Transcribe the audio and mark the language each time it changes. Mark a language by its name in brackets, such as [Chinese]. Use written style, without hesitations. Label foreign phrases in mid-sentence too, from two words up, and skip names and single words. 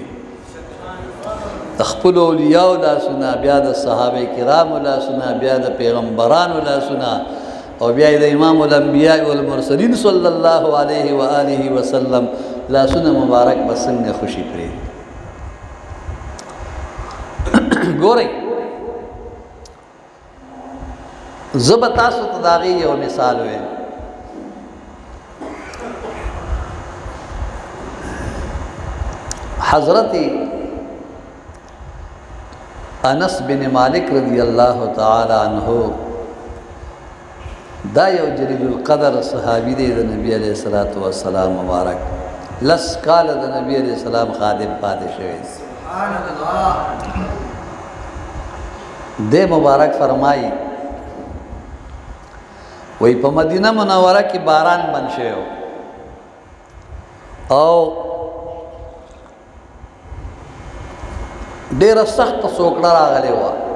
[Pashto] د خپل اولیاء لاسونه، بیا د صحابه کرام لاسونه، بیا د پیغمبرانو لاسونه، او بیا د [Arabic] امام الانبیاء والمرسلین صلی الله علیه و آله وسلم [Pashto] لاسونه مبارک به څنګه خوشی پری. ګورئ زه به تاسو ته د هغې یو مثال ویم. حضرت انس بن مالک [Arabic] رضی اللہ تعالی عنہ [Pashto] دا یو جلیل القدر صحابی دی د نبی [Arabic] علیہ الصلوۃ والسلام [Pashto] مبارک. 10 کال د نبی [Arabic] علیہ السلام [Pashto] خادم پاتې شوی. [Arabic] سبحان الله. [Pashto] دے مبارک فرمائی وی په مدینه منوره کې باران بند شوی او ډیره سخت سوکړه راغلی وه.